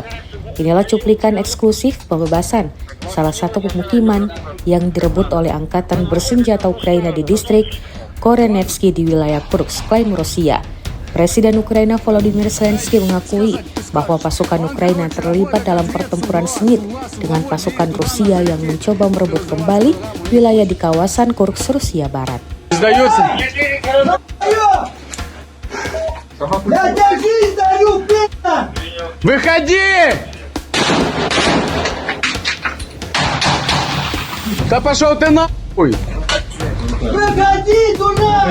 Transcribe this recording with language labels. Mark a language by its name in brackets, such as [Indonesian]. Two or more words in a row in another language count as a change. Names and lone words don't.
[Indonesian] Inilah cuplikan eksklusif pembebasan salah satu pemukiman yang direbut oleh angkatan bersenjata Ukraina di distrik Korenevsky di wilayah Kursk, klaim Rusia. Presiden Ukraina Volodymyr Zelensky mengakui bahwa pasukan Ukraina terlibat dalam pertempuran sengit dengan pasukan Rusia yang mencoba merebut kembali wilayah di kawasan Kursk, Rusia Barat. [Russian] Сдается. Я тебе жизнь даю, пи***а! Выходи! Да пошел ты нахуй! Выходи туда!